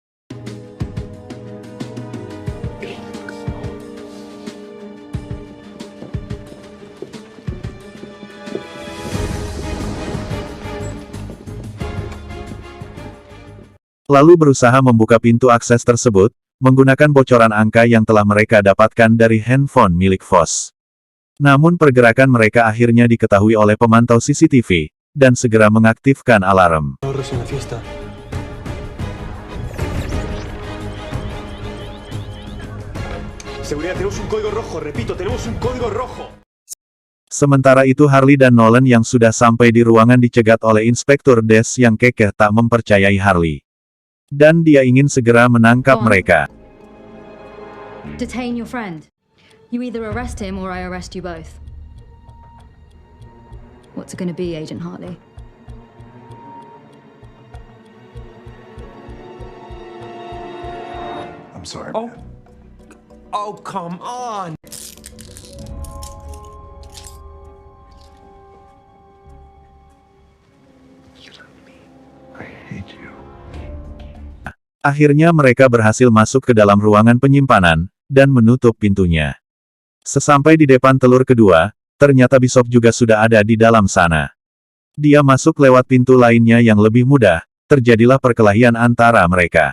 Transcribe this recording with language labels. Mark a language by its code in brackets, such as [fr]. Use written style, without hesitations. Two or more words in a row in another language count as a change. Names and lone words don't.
[id] Lalu berusaha membuka pintu akses tersebut, menggunakan bocoran angka yang telah mereka dapatkan dari handphone milik Voss. Namun pergerakan mereka akhirnya diketahui oleh pemantau CCTV, dan segera mengaktifkan alarm. [es] Seguridad, tenemos un código rojo. Repito, tenemos un código rojo. [id] Sementara itu Harley dan Nolan yang sudah sampai di ruangan dicegat oleh Inspektur Des yang kekeh tak mempercayai Harley. Dan dia ingin segera menangkap mereka. [en] Detain your friend. You either arrest him or I arrest you both. What's it gonna be, Agent Hartley? I'm sorry. Oh. man. Oh, come on. I hate you. [id] Akhirnya mereka berhasil masuk ke dalam ruangan penyimpanan, dan menutup pintunya. Sesampai di depan telur kedua, ternyata Bishop juga sudah ada di dalam sana. Dia masuk lewat pintu lainnya yang lebih mudah, terjadilah perkelahian antara mereka.